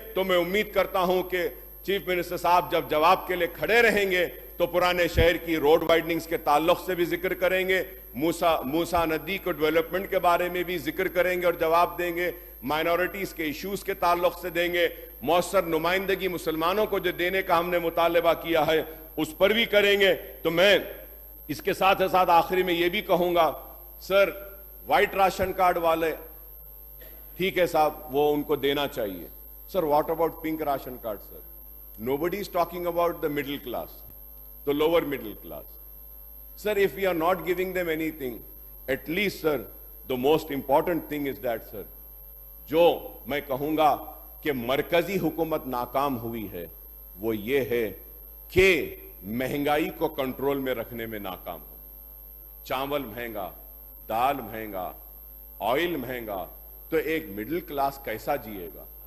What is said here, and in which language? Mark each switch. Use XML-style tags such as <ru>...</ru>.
<hi>तो मैं उम्मीद करता हूं कि चीफ मिनिस्टर साहब जब जवाब के लिए खड़े रहेंगे तो पुराने शहर की रोड वाइडनिंग्स के ताल्लुक से भी जिक्र करेंगे, मूसा नदी को डेवलपमेंट के बारे में भी जिक्र करेंगे और जवाब देंगे, माइनॉरिटीज के इश्यूज के ताल्लुक से देंगे, मौसर नुमाइंदगी मुसलमानों को जो देने का हमने मुतालबा किया है उस पर भी करेंगे। तो मैं इसके साथ ही साथ आखिरी में ये भी कहूंगा, सर, व्हाइट राशन कार्ड वाले ठीक है साहब, वो उनको देना चाहिए।</hi> <en>Sir, what about pink ration card sir? Nobody is talking about the middle class, the lower middle class. Sir, if we are not giving them anything, at least sir, the most important thing is that sir,</en> <hi>जो मैं कहूंगा कि मरकजी हुकूमत नाकाम हुई है वो ये है कि महंगाई को कंट्रोल में रखने में नाकाम हो। चावल महंगा, दाल महंगा, ऑयल महंगा, तो एक मिडिल क्लास कैसा जिएगा?</hi>